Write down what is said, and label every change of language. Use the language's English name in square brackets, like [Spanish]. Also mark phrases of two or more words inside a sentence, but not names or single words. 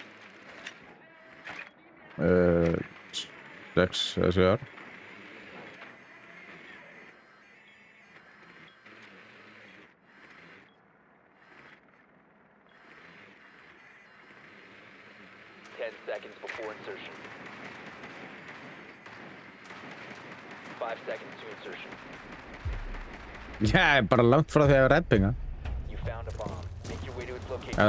[Icelandic] 6 þessi ár. [English] Seconds before insertion. 5 seconds to insertion. [Icelandic] Já, bara langt frá því að redd pinga. [English] You found a bomb. Make your way to its [Icelandic] Ef [English] location.